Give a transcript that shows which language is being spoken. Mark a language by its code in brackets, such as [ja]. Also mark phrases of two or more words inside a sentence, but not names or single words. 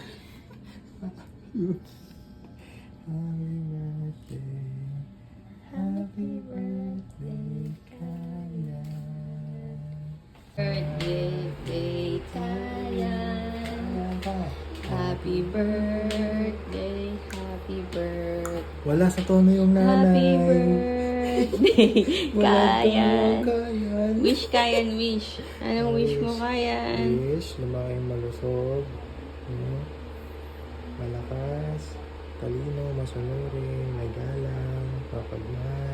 [en] Happy birthday. Happy birthday, Kayan. Birthday, Kayan. Happy birthday, happy birthday. [tl] Wala sa tono yung nanay. [en] Happy birthday, Kayan. Kayan. [tl] Wish, Kayan, wish. Anong wish mo, Kayan? Wish, lumaking malusog. Malakas, talino, masunurin, nagalang, papagmahal.